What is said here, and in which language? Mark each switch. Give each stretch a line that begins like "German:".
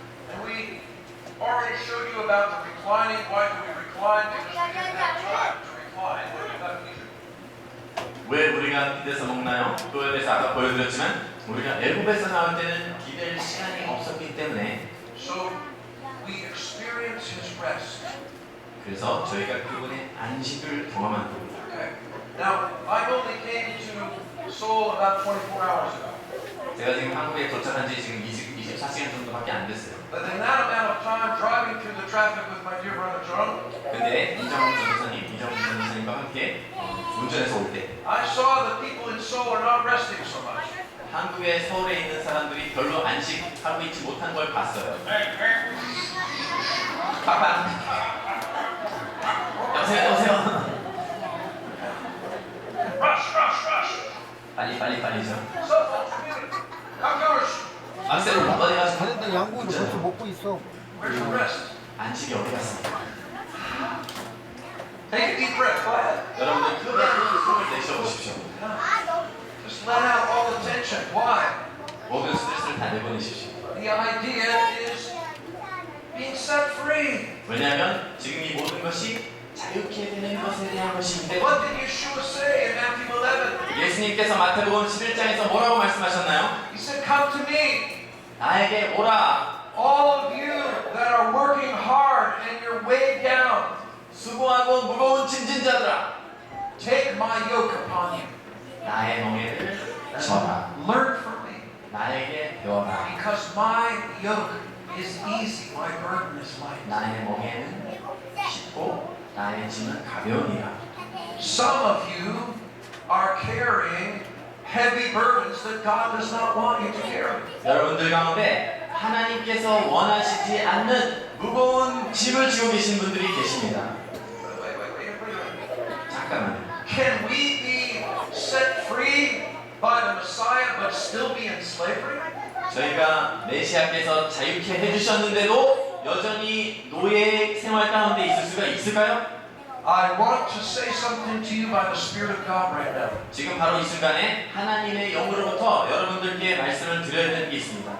English: And we already showed you about the reclining. Why do we recline? Because we didn't have time to recline when we left Egypt.
Korean: 왜 우리가 기대서 먹나요? 그거에 대해서 아까 보여드렸지만 우리가 애굽에서 나올 때는 기댈 시간이 없었기 때문에
English: So we experience His rest.
Korean: 그래서 저희가 그분의 안식을 경험한 겁니다.
English: Okay. Now I only came to Seoul about 24 hours ago.
Korean: 제가 지금 한국에 도착한 지 지금 24시간 정도밖에 안 됐어요.
English: But in that amount of time driving through the traffic with my dear brother John,
Korean: 근데 이정훈 전도사님과 함께 운전해서 올 때
English: I saw that people in Seoul are not resting so much.
Korean: 한국의 서울에 있는 사람들이 별로 안식하고 있지 못한 걸 봤어요. 빠빠. 여보세요.
English: Rush.
Korean: 빨리죠.
English: Cell phone, community. Outgoers,
Korean: 악셀을 어디 가서 근데 양고기 벌써 먹고 있어.
English: where's your rest?
Korean: 안식이 어디 갔습니까?
English: Take a deep breath. Go ahead.
Korean: 여러분들 크게 숨을 내쉬어보십시오.
English: Just let out all the tension. Why?
Korean: 모든 스트레스를 다 내보내십시오.
English: The idea is being set free.
Korean: 왜냐하면 지금 이 모든 것이 자유케 되는 것에 대한 것인데
English: What did Yeshua say in Matthew 11?
Korean: 예수님께서 마태복음 11장에서 뭐라고 말씀하셨나요?
English: He said, "Come to me,
Korean: 나에게 오라.
English: all of you that are working hard and you're weighed down.
Korean: 수고하고 무거운 짐진자들아.
English: Take my yoke upon you.
Korean: 나의 멍에를 져라.
English: Learn from me,
Korean: 나에게 배워라.
English: because my yoke is easy, my burden is light."
Korean: 나의 멍에는 쉽고 나의 짐은 가벼우니라.
English: Some of you are carrying heavy burdens that God does not want you to carry.
Korean: 여러분들 가운데 하나님께서 원하시지 않는 무거운 짐을 지고 계신 분들이 계십니다.
English: Wait.
Korean: 잠깐만요.
English: Can we be set free by the Messiah but still be in slavery?
Korean: 저희가 메시아께서 자유케 해주셨는데도 여전히 노예 생활 가운데 있을 수가 있을까요?
English: I want to say something to you by the Spirit of God right now.
Korean: 지금 바로 이 순간에 하나님의 영으로부터 여러분들께 말씀을 드려야 되는 게 있습니다.